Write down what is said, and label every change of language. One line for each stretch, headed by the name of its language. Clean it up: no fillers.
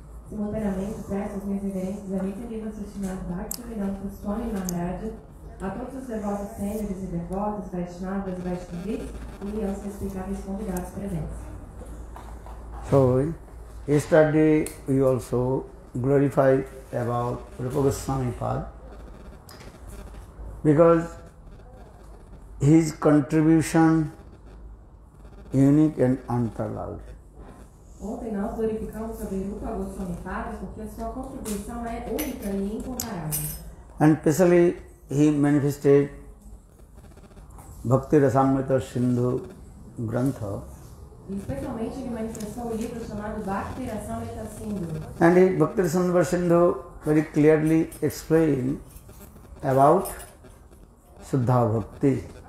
Portuguese: Simultaneamente, presto as minhas reverências a Nitya-lila Srimad Bhaktivedanta Swami Maharaj, a todos os devotos sêniores e devotas, Vaishnavas e Vaishnavis, e aos respeitáveis convidados presentes.
English: So, yesterday we also glorified about Rupa Goswami Pad, because his contribution unique and unparalleled.
Portuguese: Ontem nós glorificamos sobre Rupa Goswami Pada porque a sua contribuição é única e incomparável.
English: And especially he manifested Bhakti Rasamrita Sindhu Grantha.
Portuguese: E especialmente ele manifestou o livro chamado Bhakti Rasamrita Sindhu.
English: And in Bhakti Rasamrita Sindhu very clearly explained about Shuddha Bhakti.